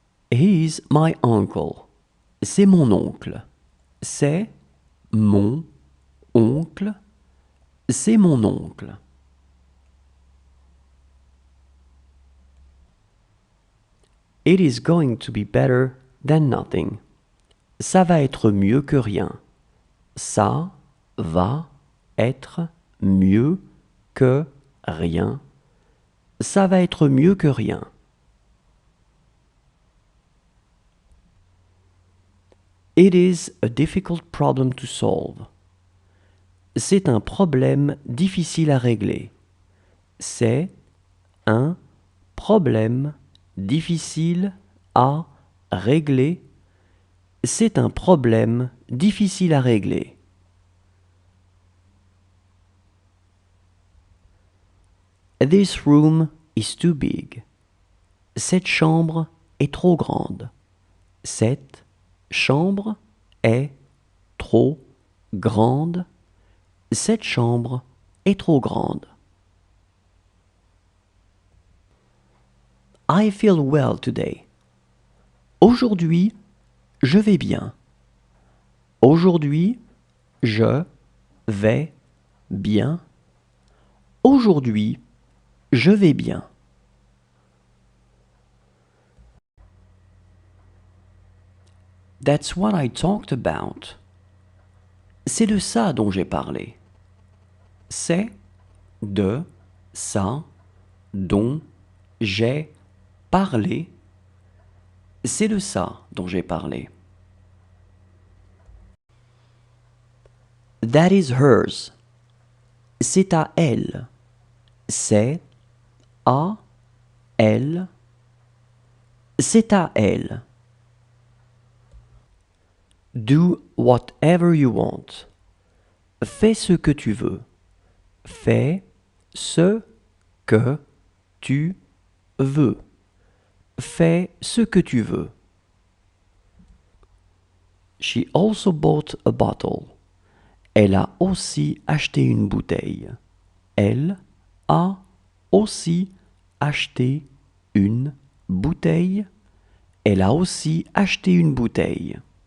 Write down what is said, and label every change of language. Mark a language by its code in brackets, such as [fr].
[en] He is my uncle. [fr] C'est mon oncle. C'est mon oncle. C'est mon oncle. [en] It is going to be better than nothing. [fr] Ça va être mieux que rien. Ça va être mieux que rien. Ça va être mieux que rien. [en] It is a difficult problem to solve. [fr] C'est un problème difficile à régler. C'est un problème difficile à régler. C'est un problème difficile à régler. [en] This room is too big. [fr] Cette chambre est trop grande. Cette chambre est trop grande. Cette chambre est trop grande. [en] I feel well today. [fr] Aujourd'hui, je vais bien. Aujourd'hui, je vais bien. Aujourd'hui, je vais bien. [en] That's what I talked about. [fr] C'est de ça dont j'ai parlé. C'est de ça dont j'ai parlé. C'est de ça dont j'ai parlé. [en] That is hers. [fr] C'est à elle. C'est à elle. C'est à elle. [en] Do whatever you want. [fr] Fais ce que tu veux. Fais ce que tu veux. Fais ce que tu veux. [en] She also bought a bottle. [fr] Elle a aussi acheté une bouteille. Elle a aussi acheté une bouteille. Elle a aussi acheté une bouteille.